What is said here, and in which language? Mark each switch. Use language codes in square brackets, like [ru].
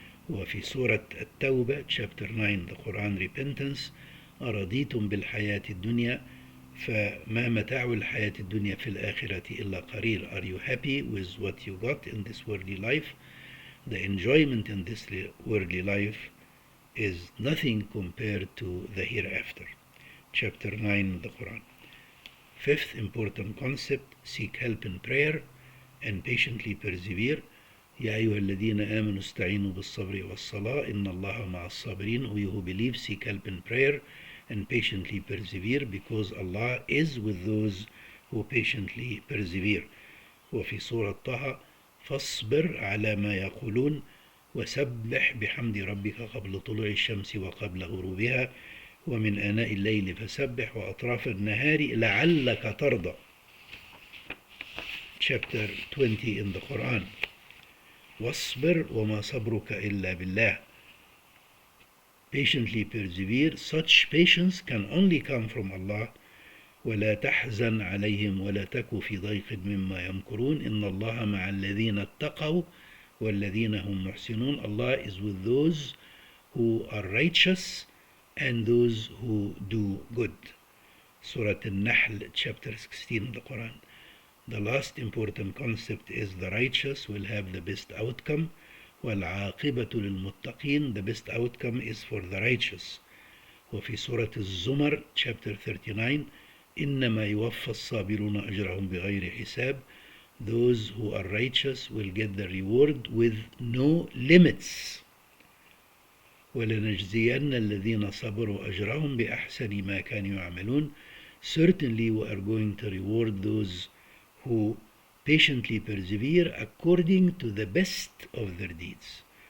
[ar] وفي سورة التوبة [en] chapter 9 the Quran repentance [ar] أرضيتم بالحياة الدنيا فما متاع الحياة الدنيا في الآخرة إلا قليل. [en] Are you happy with what you got in this worldly life? The enjoyment in this worldly life is nothing compared to the hereafter. Chapter 9 of the Quran. Fifth important concept, seek help in prayer and patiently persevere. [ar] يا أيها الذين آمنوا استعينوا بالصبر والصلاة إن الله مع الصابرين. [en] We who believe seek help in prayer and patiently persevere because Allah is with those who patiently persevere. [ar] وفي سورة طه فاصبر على ما يقولون وسبح بحمد ربك قبل طلوع الشمس وقبل غروبها ومن آناء الليل فسبح وأطراف النهار لعلك ترضى. [en] Chapter 20 in the Quran. [ar] واصبر وما صبرك إلا بالله. [en] Patiently persevere. Such patience can only come from Allah. [ar] ولا تحزن عليهم ولا تك في ضيق مما يمكرون إن الله مع الذين اتقوا والذين هم محسنون. [en] Allah is with those who are righteous and those who do good. Surah An-Nahl chapter 16 of the Quran. The last important concept is the righteous will have the best outcome. [ar] وَالْعَاقِبَةُ لِلْمُتَّقِينَ. [en] The best outcome is for the righteous. [ar] وفي سورة الزمر [en] chapter 39 [ar] إنما يوفى الصابرون أجرهم بغير حساب. [en] Those who are righteous will get the reward with no limits. [ar] وَلَنَجْزِيَنَّ الَّذِينَ صَبَرُوا أَجْرَهُمْ بِأَحْسَنِ مَا كَانُوا يَعْمَلُونَ. [en] Certainly we are going to reward those who patiently persevere according to the best of their deeds.